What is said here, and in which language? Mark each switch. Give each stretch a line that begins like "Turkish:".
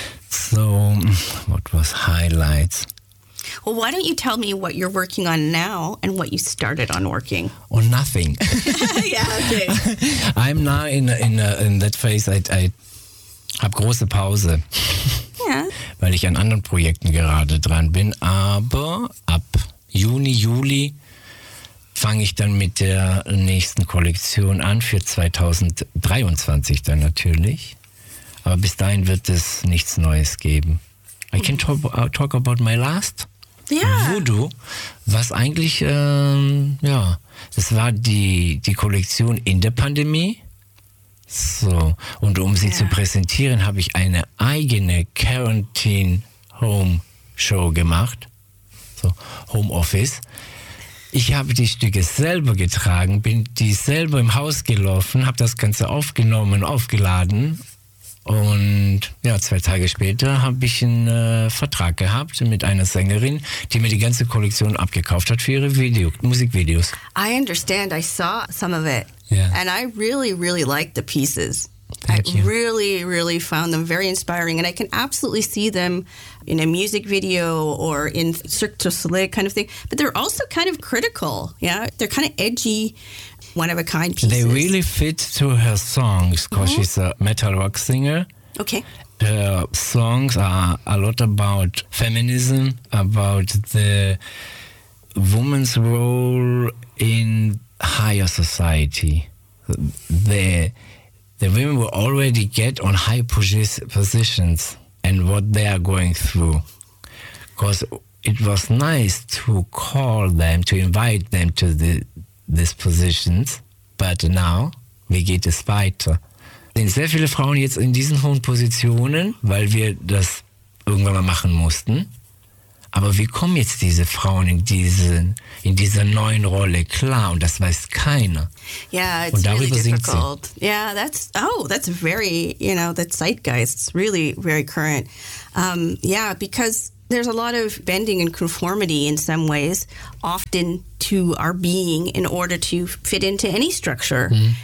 English: So what was highlights? Well, why don't you tell me what you're working on now and what you started on working? On nothing. Yeah, okay. I'm now in that phase, I
German: habe große Pause.
English: Yeah.
German: Weil ich an anderen Projekten gerade dran bin, aber ab Juni, Juli fange ich dann mit der nächsten Kollektion an, für 2023 dann natürlich. Aber bis dahin wird es nichts Neues geben.
English: I can talk about my last Voodoo,
German: was eigentlich, das war die Kollektion in der Pandemie. So, und um sie zu präsentieren, habe ich eine eigene Quarantine Home Show gemacht. So, Home Office. Ich habe die Stücke selber getragen, bin die selber im Haus gelaufen, habe das Ganze aufgenommen, aufgeladen. Und ja, zwei Tage später habe ich einen Vertrag gehabt mit einer Sängerin, die mir die ganze Kollektion abgekauft hat für ihre Musikvideos.
English: I understand. I saw some of it. Yeah. And I really, really liked the pieces. Thank you. Really, really found them very inspiring. And I can absolutely see them in a music video or in Cirque du Soleil kind of thing. But they're also kind of critical. Yeah, they're kind of edgy, one-of-a-kind pieces. They really fit to her songs because she's a metal rock singer. Okay. Her songs are a lot about feminism, about the woman's role in higher society. The women will already get on high positions and what they are going through. Because it was nice to call them, to invite them to these positions, but now,
German: wie geht es weiter? Sind sehr viele Frauen jetzt in diesen hohen Positionen, weil wir das irgendwann mal machen mussten. Aber wie kommen jetzt diese Frauen in dieser neuen Rolle klar? Und das weiß keiner.
English: Yeah, it's
German: und darüber
English: really
German: singt
English: difficult.
German: Sie.
English: Yeah, that's very, you know, that zeitgeist is really very current. Because there's a lot of bending and conformity in some ways, often to our being in order to fit into any structure. Mm-hmm.